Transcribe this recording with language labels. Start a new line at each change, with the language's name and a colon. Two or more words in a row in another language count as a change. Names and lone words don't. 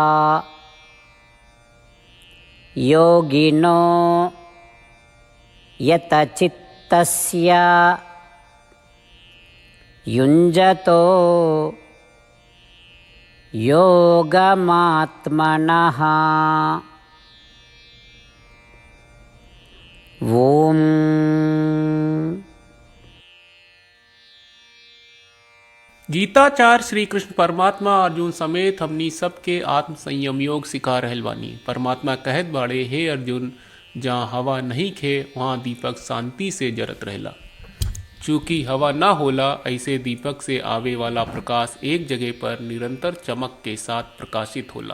Sanskrit: योगिनो यतचित्तस्य युञ्जतो योगमात्मनः। ओम।
Bhojpuri: गीताचार श्री कृष्ण परमात्मा अर्जुन समेत हमनी सबके आत्म संयम योग सिखा रहल बानी। परमात्मा कहत बाड़े, हे अर्जुन, जहाँ हवा नहीं खे वहाँ दीपक शांति से जरत रहेला। चूँकि हवा ना होला, ऐसे दीपक से आवे वाला प्रकाश एक जगह पर निरंतर चमक के साथ प्रकाशित होला।